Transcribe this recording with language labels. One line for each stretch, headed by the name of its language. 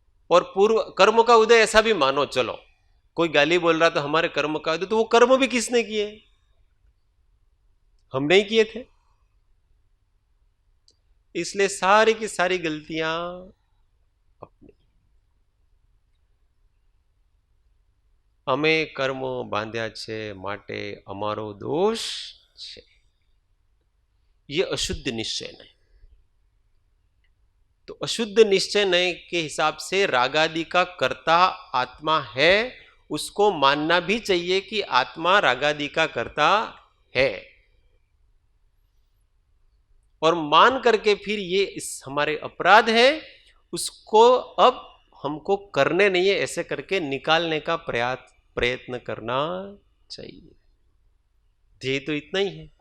Hindi: और पूर्व कर्म का उदय ऐसा भी मानो, चलो कोई गाली बोल रहा तो हमारे कर्म का उदय, तो वो कर्म भी किसने किए? हम नहीं किए थे, इसलिए सारी की सारी गलतियां अपनी।
Gujarati: અમે કર્મો બાંધ્યા છે માટે અમારો दोष છે,
Hindi: ये अशुद्ध निश्चय नहीं। तो अशुद्ध निश्चय नहीं के हिसाब से रागादि का कर्ता आत्मा है, उसको मानना भी चाहिए कि आत्मा रागादि का कर्ता है, और मान करके फिर ये इस हमारे अपराध है, उसको अब हमको करने नहीं है, ऐसे करके निकालने का प्रयत्न करना चाहिए। ध्येय तो इतना ही है।